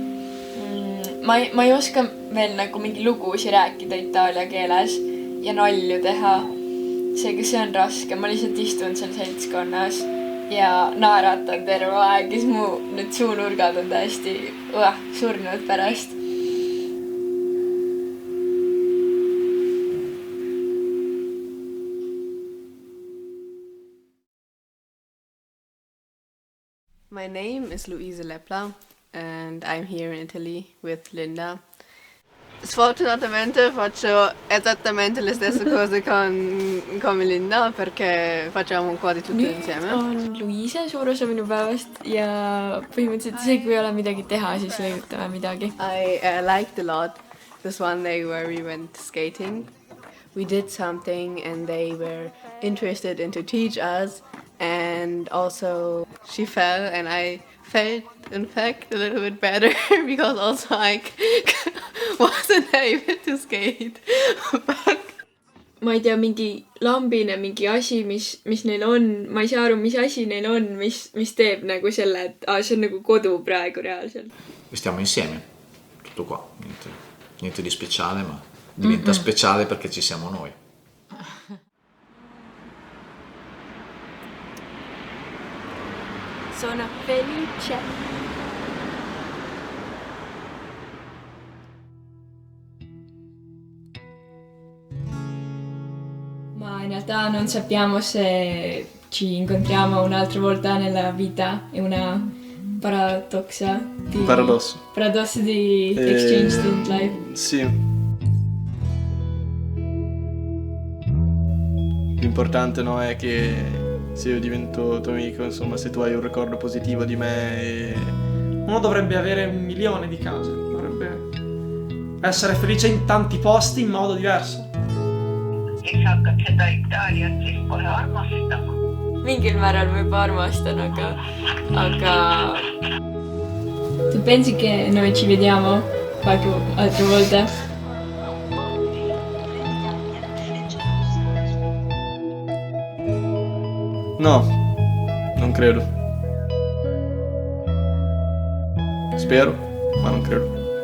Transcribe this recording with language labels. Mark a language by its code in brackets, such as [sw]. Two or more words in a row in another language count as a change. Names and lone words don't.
[et] Ma ei oska veel nagu mingi lugusi rääkida itaalia keeles ja nalju teha. Seega see on raske, ma lihtsalt istun seal seltskonnas ja naeratan terve aeg ja siis mu need suunurgad on täiesti surnud pärast. [en] My name is Luisa Lepla and I'm here in Italy with Linda. [it] Sfortunatamente faccio esattamente le stesse cose come Linda perché facciamo un po' di tutto insieme. [et] On Luisa, suur osa minu päevast ja põhimõtteliselt isegi kui ei ole midagi teha, siis leiutame midagi. [en] I liked a lot this one day where we went skating. We did something and they were interested in to teach us, and also she fell and I felt in fact a little bit better because also I wasn't able to skate. [et] Ma ei tea, mingi lambine, mingi asi, mis neil on, ma ei saa aru, mis asi neil on, mis teeb nagu selle, et see on nagu kodu praegu reaalselt. [it] Stiamo insieme, tutto qua, niente di speciale, ma diventa speciale perché ci siamo noi. Sono felice. Ma in realtà non sappiamo se ci incontriamo un'altra volta nella vita, è una paradosso di [en] exchange student life. [it] Sì. L'importante è che se io divento tuo amico, insomma, se tu hai un ricordo positivo di me Uno dovrebbe avere 1 milione di case, dovrebbe essere felice in tanti posti in modo diverso. [et] Siis hakkad seda Itaaliat siis kohe armastama. Mingil määral võib armastan, aga... [it] Tu pensi che noi ci vediamo qualche altra volta? No, non credo. Spero, ma non credo.